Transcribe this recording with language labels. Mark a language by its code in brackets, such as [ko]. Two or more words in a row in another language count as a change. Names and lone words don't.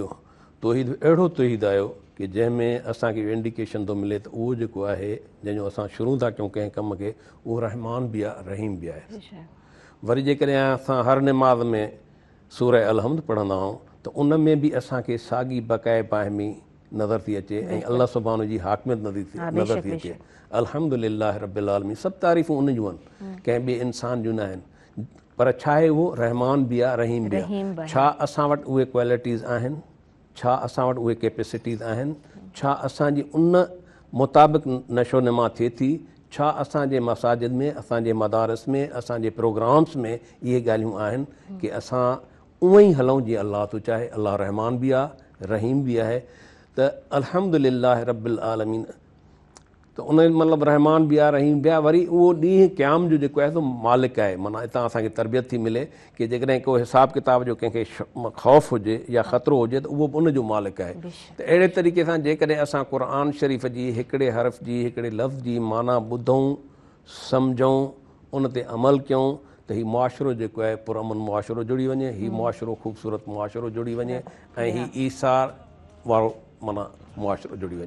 [sd] तौहीद अहिड़ो तौहीद आयो कि जंहिंमें असांखे इहो इंडिकेशन थो मिले त उहो जेको आहे जंहिंजो असां शुरू था कयूं कंहिं कम खे, उहो रहमान बि आहे, रहीम बि आहे। वरी जेकॾहिं असां हर निमाज़ में सूरह अलहम्द पढ़ंदा आहियूं त उन में बि असांखे साॻी बक़ाए बाहिमी नज़र थी अचे ऐं अल्लाह सुब्हानो जी हाकमियत नज़र थी अचे। [ar] الحمد لله رب العالمين, [sd] सभु तारीफ़ूं उन जूं आहिनि, कंहिं ॿिए इंसान जूं न आहिनि। पर छा आहे उहो रहमान बि आहे, रहीम बि आहे। छा असां वटि उहे क्वालिटीज़ आहिनि? छा असां वटि उहे कैपेसिटीज़ आहिनि? छा असांजी उन मुताबिक़ नशो नमा थिए थी? छा असांजे मसाजिद में, असांजे मदारस में, असांजे प्रोग्राम्स में इहे ॻाल्हियूं आहिनि कि असां उअं ई हलूं जीअं अल्लाह थो चाहे? अल्लाह रहमान बि आहे, रहीम बि आहे। [ar] त الحمد لله رب العالمين, [sd] त उन मतिलबु रहमान बि आहे, रहीम बि आहे। वरी उहो ॾींहुं क़याम जो जेको आहे सो मालिक आहे। माना हितां असांखे तरबियत थी मिले कि जेकॾहिं को हिसाब किताब जो कंहिंखे ख़ौफ़ हुजे या ख़तरो हुजे त उहो बि उन जो मालिक आहे। त अहिड़े तरीक़े सां जेकॾहिं असां क़ुर शरीफ़ जी हिकिड़े हर्फ़ जी, हिकिड़े लफ़्ज़ जी माना ॿुधूं, सम्झूं, उन ते अमल कयूं त हीउ मुआशिरो जेको आहे पुरअमन मुआशिरो जुड़ी वञे, हीउ मुआशिरो ख़ूबसूरत मुआशिरो जुड़ी वञे ऐं हीउ ईसार वारो माना मुआशिरो जुड़ी वञे।